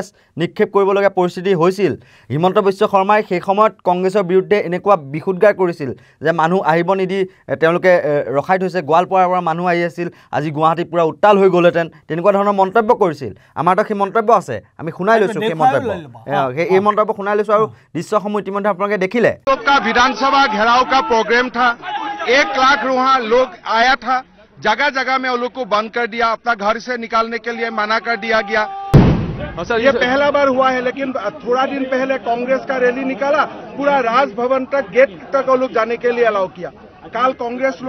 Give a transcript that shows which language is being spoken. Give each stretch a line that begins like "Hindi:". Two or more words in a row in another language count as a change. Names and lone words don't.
Assamese: নিক্ষেপ কৰিবলগীয়া পৰিস্থিতি হৈছিল হিমন্ত বিশ্ব শৰ্মাই সেই সময়ত কংগ্ৰেছৰ বিৰুদ্ধে এনেকুৱা বিশুদ্ধাৰ কৰিছিল যে মানুহ আহিব নিদি তেওঁলোকে ৰখাই থৈছে গোৱালপাৰাৰ পৰা মানুহ আহি আছিল আজি গুৱাহাটী পুৰা উত্তাল হৈ গ'লহেঁতেন তেনেকুৱা ধৰণৰ মন্তব্য কৰিছিল আমাৰ তাত সেই মন্তব্য আছে আমি শুনাই লৈছোঁ সেই মন্তব্য এই মন্তব্য শুনাই লৈছোঁ আৰু দৃশ্যসমূহ ইতিমধ্যে আপোনালোকে দেখিলে
Hindi: বিধানসভা घेराव का प्रोग्राम था 1 लाख वहाँ लोग आया था जगह जगह में उन लोग को बंद कर दिया अपना घर से निकालने के लिए मना कर दिया गया ये पहला बार हुआ है लेकिन थोड़ा दिन पहले कांग्रेस का रैली निकाला पूरा राजभवन तक गेट तक वो लोग जाने के लिए अलाउ किया काल कांग्रेस लोग